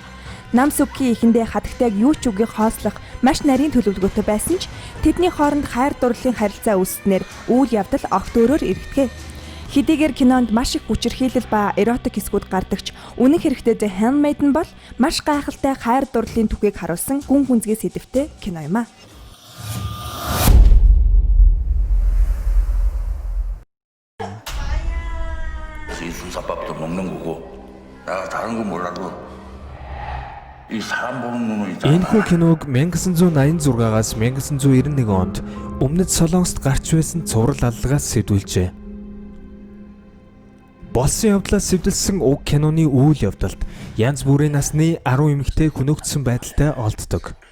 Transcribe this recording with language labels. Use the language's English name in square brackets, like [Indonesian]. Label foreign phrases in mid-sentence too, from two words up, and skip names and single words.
[Mongolian] Нам Сүки эхэндээ хатагтайг юу ч үгүй хоослох маш нарийн төлөвлөгөөтэй байсан ч тэдний хооронд хайр дурлалын харилцаа үүснээр үйл явдал огт өөрөөр эргэдэг. Хэдийгээр кинонд маш их хүчирхийлэл ба эротик хэсгүүд гардагч үнэн хэрэгтээ The Handmaiden бол маш гайхалтай хайр дурлалын түүхийг харуулсан гүн гүнзгий сэдвтэй кино юм а. [Korean] 순사밥도 먹는 거고 내가 다른 건 몰라도 이 사람 보는 눈은 있잖아. [Mongolian] Энэхүү киног 1986-аас 1991 онд Өмнөд Солонгост гарч байсан цуврал аллагаас сэдвүүлжээ. Болсон явдлаас сэвдэлсэн уг киноны үйл явдалд янз бүрийн насны 10 эмэгтэй хөнөөгдсөн байдалтай олддог.